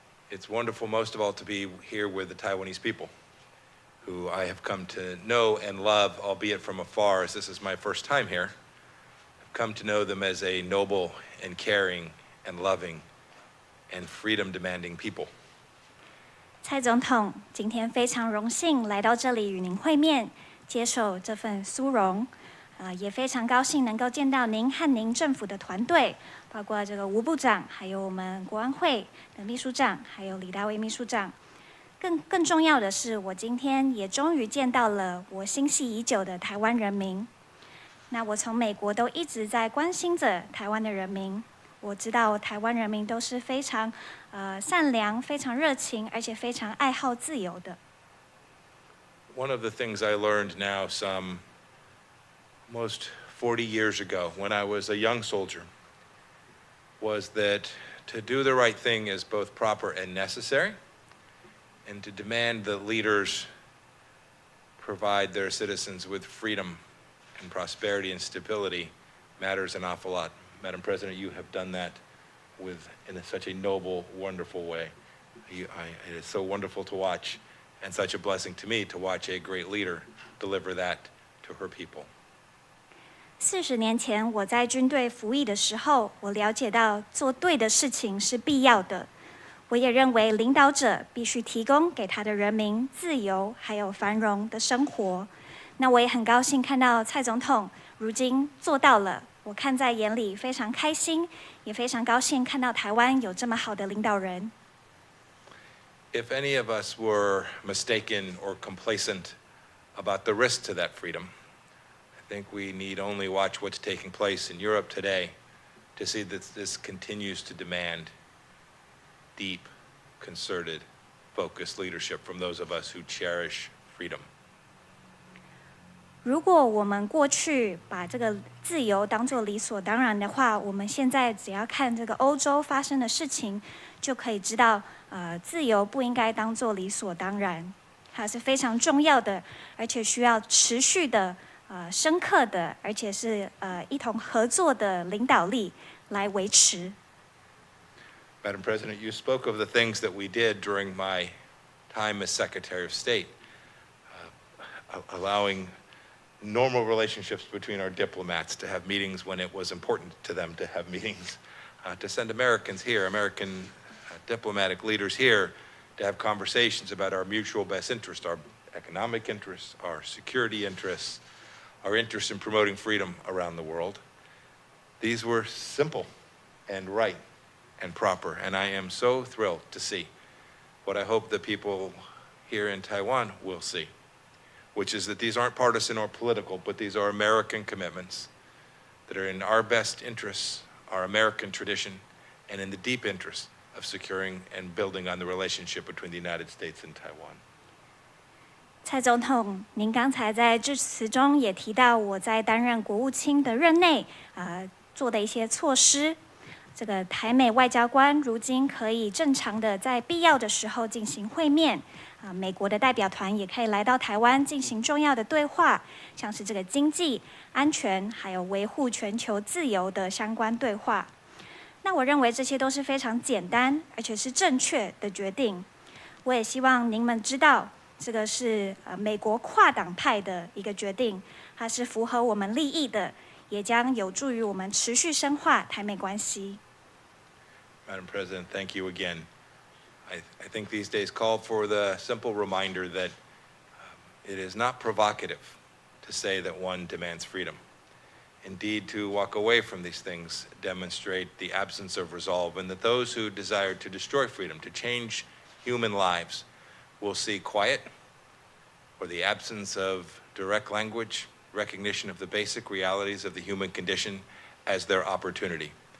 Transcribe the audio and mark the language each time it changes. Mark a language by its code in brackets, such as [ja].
[en] It's wonderful, most of all, to be here with the Taiwanese people, who I have come to know and love, albeit from afar, as this is my first time here. I've come to know them as a noble and caring and loving and freedom-demanding people. [zh] 蔡总统今天非常荣幸来到这里与您会面，接受这份殊荣，也非常高兴能够见到您和您政府的团队，包括这个吴部长，还有我们国安会的秘书长，还有李大卫秘书长。更重要的是，我今天也终于见到了我心系已久的台湾人民。那我从美国都一直在关心着台湾的人民。我知道台湾人民都是非常善良、非常热情，而且非常爱好自由的。 [en] One of the things I learned now some almost 40 years ago when I was a young soldier was that to do the right thing is both proper and necessary, and to demand that leaders provide their citizens with freedom and prosperity and stability matters an awful lot. Madam President, you have done that in such a noble, wonderful way. It is so wonderful to watch, and such a blessing to me to watch a great leader deliver that to her people. [zh] 40年前，我在军队服役的时候，我了解到做对的事情是必要的。我也认为领导者必须提供给他的人民自由还有繁荣的生活。那我也很高兴看到蔡总统如今做到了。我看在眼里，非常开心，也非常高兴看到台湾有这么好的领导人。 [en] If any of us were mistaken or complacent about the risk to that freedom, I think we need only watch what's taking place in Europe today to see that this continues to demand deep, concerted, focused leadership from those of us who cherish freedom. [zh] 如果我们过去把这个自由当作理所当然的话，我们现在只要看这个欧洲发生的事情，就可以知道，自由不应该当作理所当然，它是非常重要的，而且需要持续的、深刻的，而且是一同合作的领导力来维持。 [en] Madam President, you spoke of the things that we did during my time as Secretary of State, allowing normal relationships between our diplomats to have meetings when it was important to them to have meetings, to send Americans here, American diplomatic leaders here, to have conversations about our mutual best interests, our economic interests, our security interests, our interest in promoting freedom around the world. These were simple and right and proper, and I am so thrilled to see what I hope the people here in Taiwan will see, which is that these aren't partisan or political, but these are American commitments that are in our best interests, our American tradition, and in the deep interest of securing and building on the relationship between the United States and Taiwan. [zh] 蔡总统，您刚才在致辞中也提到，我在担任国务卿的任内，做的一些措施。这个台美外交官如今可以正常的在必要的时候进行会面。美国的代表团也可以来到台湾进行重要的对话，像是这个经济、安全还有维护全球自由的相关对话。那我认为这些都是非常简单而且是正确的决定。我也希望您们知道，这个是美国跨党派的一个决定，它是符合我们利益的，也将有助于我们持续深化台美关系。 [en] Madam President, thank you again. I think these days call for the simple reminder that it is not provocative to say that one demands freedom. Indeed, to walk away from these things demonstrate the absence of resolve, and that those who desire to destroy freedom, to change human lives, will see quiet or the absence of direct language, recognition of the basic realities of the human condition as their opportunity.